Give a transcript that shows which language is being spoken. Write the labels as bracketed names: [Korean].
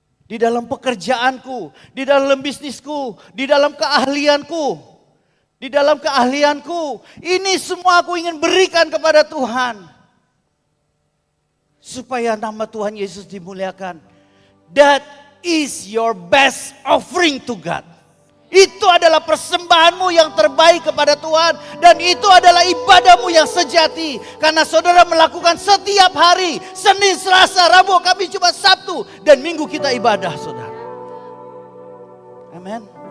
[Indonesian] Di dalam pekerjaanku, di dalam bisnisku, di dalam keahlianku. Di dalam keahlianku, ini semua aku ingin berikan kepada Tuhan. Supaya nama Tuhan Yesus dimuliakan. [English] That is your best offering to God. [Indonesian] Itu adalah persembahanmu yang terbaik kepada Tuhan. Dan itu adalah ibadahmu yang sejati. Karena saudara melakukan setiap hari. Senin, Selasa, Rabu, Kamis, Jumat, Sabtu. Dan Minggu kita ibadah saudara. Amin.